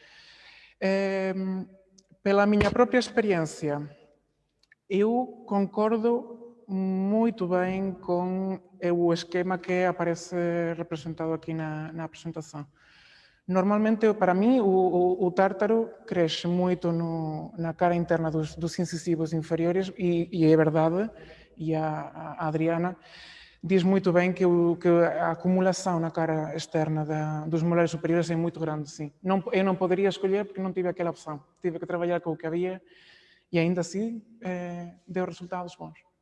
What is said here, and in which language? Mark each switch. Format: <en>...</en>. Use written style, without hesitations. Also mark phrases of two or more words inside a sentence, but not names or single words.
<gl>Pela miña propia experiencia, eu concordo moito ben con o esquema que aparece representado aquí na presentación. Normalmente, para mí, o tártaro cresce moito na cara interna dos incisivos inferiores e é verdade,</gl> <pt>e a Adriana diz muito bem que a acumulação na cara externa dos molares superiores é muito grande, sim. Eu não poderia escolher porque não tive aquela opção. Tive que trabalhar com o que havia e ainda assim deu resultados bons.</pt>